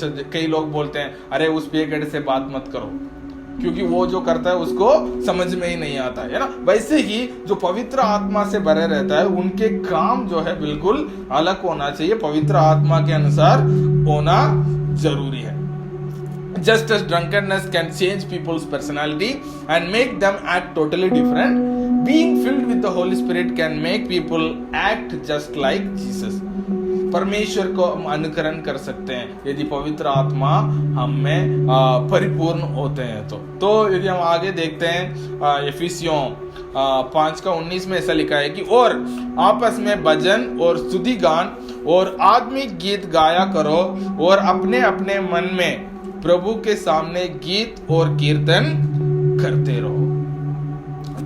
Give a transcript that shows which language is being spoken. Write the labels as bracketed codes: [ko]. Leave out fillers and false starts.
[hi] जैसे कई लोग बोलते हैं, अरे उस पियकड़ से बात मत करो, क्योंकि वो जो करता है उसको समझ में ही नहीं आता है ना। वैसे ही जो पवित्र आत्मा से भरे रहता है, उनके काम जो है बिल्कुल अलग होना चाहिए, पवित्र आत्मा के अनुसार होना जरूरी है। [en] Just as drunkenness can change people's personality and make them act totally different, being filled with the Holy Spirit can make people act just like Jesus. [hi] परमेश्वर को हम अनुकरण कर सकते हैं यदि पवित्र आत्मा हम में परिपूर्ण होते हैं। तो यदि हम आगे देखते हैं इफिसियों 5 का 19 में ऐसा लिखा है कि और आपस में भजन और स्तुति गान और आत्मिक गीत गाया करो, और अपने अपने मन में प्रभु के सामने गीत और कीर्तन करते रहो।